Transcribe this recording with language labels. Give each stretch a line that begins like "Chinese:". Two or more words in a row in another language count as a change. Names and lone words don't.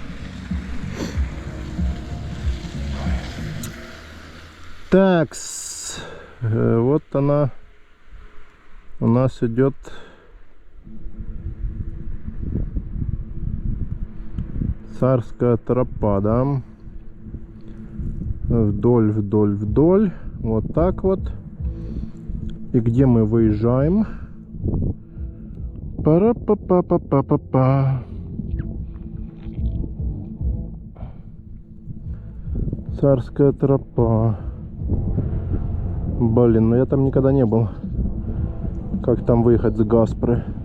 Russian: Так, вот она у нас идет Царская тропа, да? Вдоль, вдоль, вдоль. Вот так вот. И где мы выезжаем? Пара-па-па-па-па-па-па. Царская тропа. Блин, ну я там никогда не был. Как там выехать с Гаспры?